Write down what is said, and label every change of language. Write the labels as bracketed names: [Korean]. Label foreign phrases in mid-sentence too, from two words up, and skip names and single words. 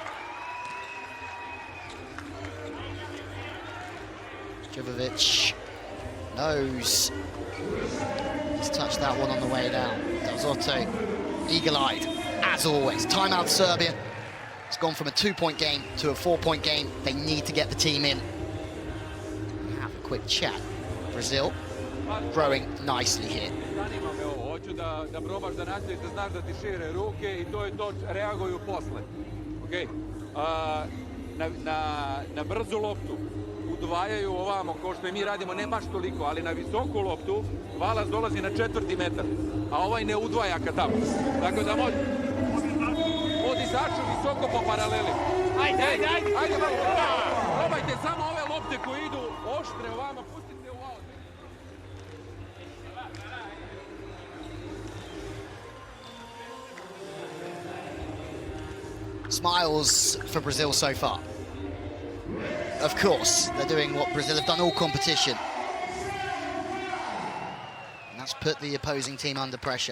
[English] Jovovic knows he's touched that one on the way down. Del Zotto, eagle-eyed, as always. Timeout Serbia. It's gone from a 2-point game to a 4-point game. They need to get the team in. Have a quick chat. Brazil growing nicely here. [Serbian] Da probaš da nastaviš da znaš da ti šire ruke I to je to, reaguju posle. Okay. Na brzu loptu udvajaju ovamo, kao što I mi radimo, ne baš toliko, ali na visoku loptu Valac dolazi na 4. metar, a ovaj ne udvaja ka tamo. Tako da može dizaču visoko po paraleli. Ajde, probajte samo ove lopte koje idu oštre ovamo, pustite u aut. [English] Smiles for Brazil so far. Of course, they're doing what Brazil have done all competition. And that's put the opposing team under pressure.